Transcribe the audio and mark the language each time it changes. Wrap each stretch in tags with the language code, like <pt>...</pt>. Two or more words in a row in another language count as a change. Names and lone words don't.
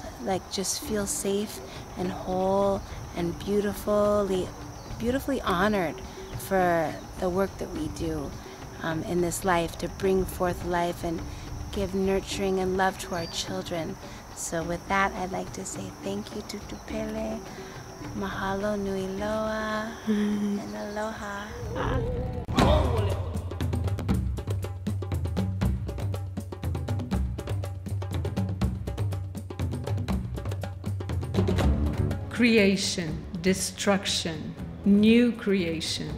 <en>Like just feel safe and whole and beautifully honored for the work that we do in this life, to bring forth life and give nurturing and love to our children. So with that, I'd like to say thank you to Tutu Pele,</en> <haw>mahalo nui loa,</haw> <en>and aloha. Creation, destruction, new creation.</en>